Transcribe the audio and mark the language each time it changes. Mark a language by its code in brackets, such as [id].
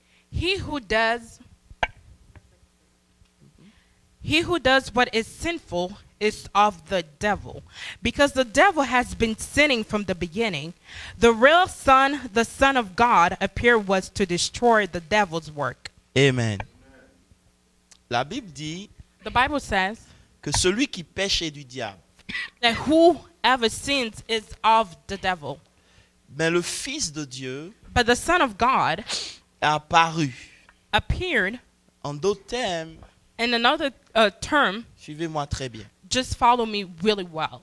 [en] He who does what is sinful is of the devil, because the devil has been sinning from the beginning. The real Son, the Son of God, appeared was to destroy the devil's work. [fr] Amen. La Bible dit [en] The Bible says [fr] que celui qui pêche est du diable. [en] that whoever sins is of the devil. [fr] Mais le Fils de Dieu [en] But the Son of God [fr] est apparu. [en] appeared, [fr] En d'autres termes, [en] in another term, [fr] suivez-moi très bien. [en] just follow me really well.